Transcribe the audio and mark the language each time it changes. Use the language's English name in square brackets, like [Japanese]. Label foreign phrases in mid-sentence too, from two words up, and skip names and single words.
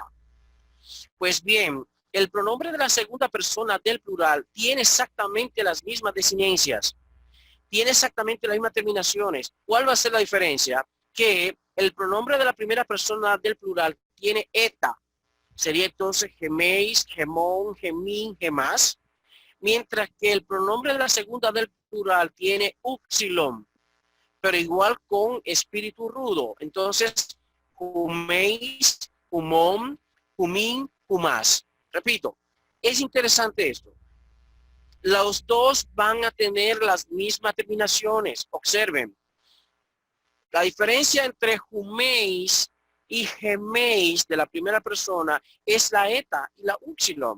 [Spanish] Pues bien, el pronombre de la segunda persona del plural tiene exactamente las mismas desinencias, tiene exactamente las mismas terminaciones. ¿Cuál va a ser la diferencia? Que el pronombre de la primera persona del plural tiene eta. Sería entonces [Greek] ἡμεῖς, ἡμῶν, ἡμῖν, ἡμᾶς. [Spanish] Mientras que el pronombre de la segunda del plural tiene upsilon, pero igual con espíritu rudo. Entonces, [Greek] ὑμεῖς, ὑμῶν, ὑμῖν, ὑμᾶς. [Spanish] Repito, es interesante esto. Los dos van a tener las mismas terminaciones. Observen. La diferencia entre huméis y geméis de la primera persona es la eta y la upsilon.